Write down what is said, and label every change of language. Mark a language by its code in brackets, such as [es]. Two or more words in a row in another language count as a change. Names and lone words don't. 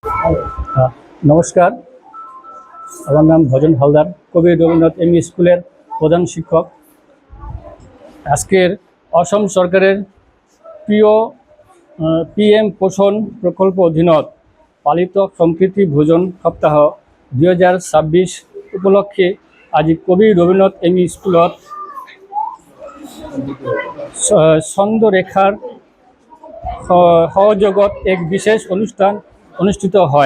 [bn] নমস্কার, আমার নাম ভজন হালদার, কবি রবীন্দ্রনাথ এমই স্কুলের প্রধান শিক্ষক। [as] আজকের অসম সরকারের প্রিয় পিএম পোষণ প্রকল্প অধীনত পালিত সম্প্রীতি ভোজন সপ্তাহ 2026 উপলক্ষে আজি কবি রবীন্দ্রনাথ এমই স্কুলত ছন্দরেখার সহযোগত এক বিশেষ অনুষ্ঠান অনুষ্ঠিত হয়।